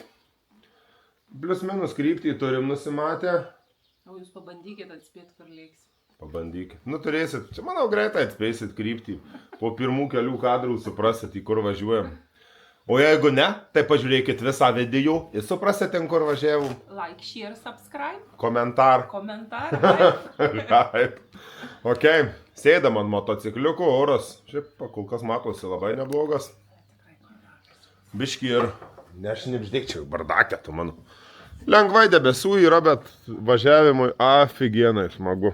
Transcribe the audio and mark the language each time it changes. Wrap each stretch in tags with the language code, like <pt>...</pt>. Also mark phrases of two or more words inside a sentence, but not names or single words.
<lt>Plius minus kryptį turim nusimatę. O jūs pabandykit atspėti, kur lėksi. Pabandykit. Nu turėsit, čia manau greitai atspėsit kryptį. Po pirmų kelių kadrų suprasit, į kur važiuojam. O jeigu ne, tai pažiūrėkit visą video ir suprasit, kur važiavom.</lt> <en>Like, share, subscribe.</en> <lt>Komentar. Taip. Ok, sėdam ant motocikliuko, oras. Šiaip kol kas matosi labai neblogas. Biški ir nešnipždėkčiau bardakė, tu mano. Lengvai debesų yra, bet važiavimui aфиgenai smagu.</lt>